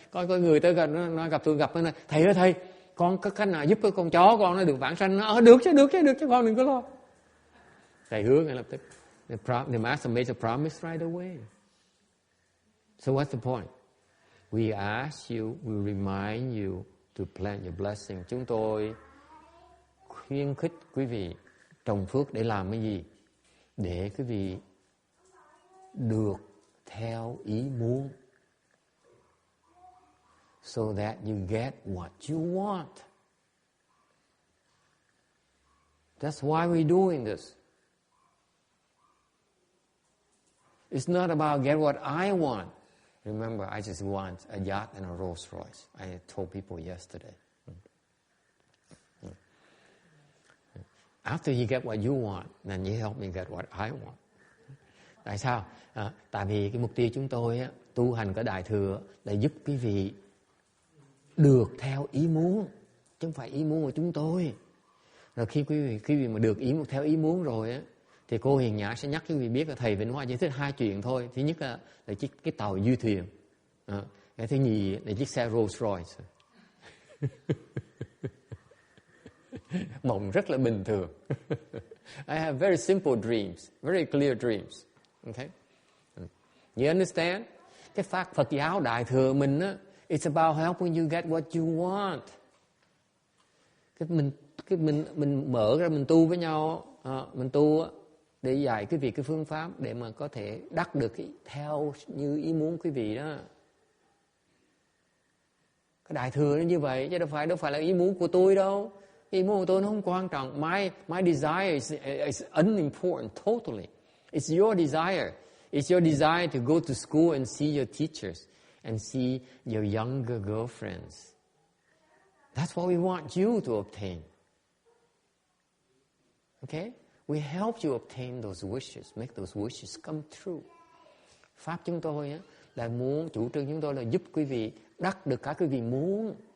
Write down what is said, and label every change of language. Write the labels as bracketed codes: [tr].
[vi] Có người tới gần nó gặp tôi nói, thầy ơi thầy, con có cách nào giúp con chó con nó được vãng sanh? Nó được chứ con đừng có lo. Thầy hứa ngay lập tức. [en] The master made a promise right away. So what's the point? We ask you, we remind you to plant your blessing. [vi] Chúng tôi khuyến khích quý vị trồng phước để làm cái gì? Để quý vị được theo ý muốn. [en] So that you get what you want. That's why we're doing this. It's not about get what I want. Remember, I just want a yacht and a Rolls Royce. I told people yesterday. After you get what you want, then you help me get what I want. [vi] Tại sao? Tại vì cái mục tiêu chúng tôi tu hành cái đại thừa là giúp quý vị được theo ý muốn, chứ không phải ý muốn của chúng tôi. Rồi khi quý vị mà được theo ý muốn rồi thì cô Hiền Nhã sẽ nhắc quý vị biết là thầy Vĩnh Hoa chỉ thích hai chuyện thôi. Thứ nhất là cái tàu du thuyền. Cái thứ nhì là chiếc xe Rolls Royce. Mộng rất là bình thường. [en] I have very simple dreams, very clear dreams. Okay? You understand? [vi] Cái Phật giáo đại thừa mình [en] it's about helping you get what you want. [vi] mình mở ra mình tu với nhau, mình tu để dạy quý vị cái phương pháp để mà có thể đắc được theo như ý muốn quý vị đó. Cái đại thừa nó như vậy chứ đâu phải là ý muốn của tôi đâu. Ý muốn của tôi nó không quan trọng. [en] My desire is unimportant totally. It's your desire. It's your desire to go to school and see your teachers and see your younger girlfriends. That's what we want you to obtain. Okay? We help you obtain those wishes, make those wishes come true. [vi] Pháp chúng tôi á, là muốn, chủ trương chúng tôi là giúp quý vị đắc được cả quý vị muốn.